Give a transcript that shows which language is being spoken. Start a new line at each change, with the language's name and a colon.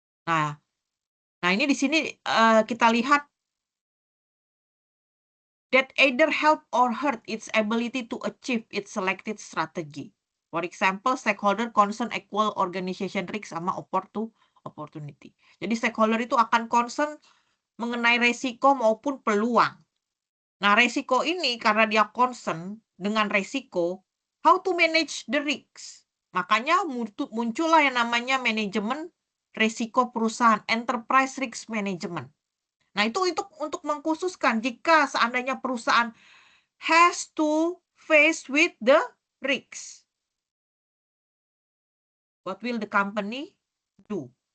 Indonesian: Nah ini di sini kita lihat
English: that either help or hurt its ability to achieve its selected strategy. For example, stakeholder concern equal organization risk sama opportunity.
Indonesian: Jadi stakeholder itu akan concern mengenai resiko maupun peluang. Nah, resiko ini karena dia concern dengan resiko,
English: how to manage the risks.
Indonesian: Makanya muncullah yang namanya manajemen resiko perusahaan, enterprise risk management. Nah, itu untuk mengkhususkan jika seandainya perusahaan
English: has to face with the risks. What will the company do?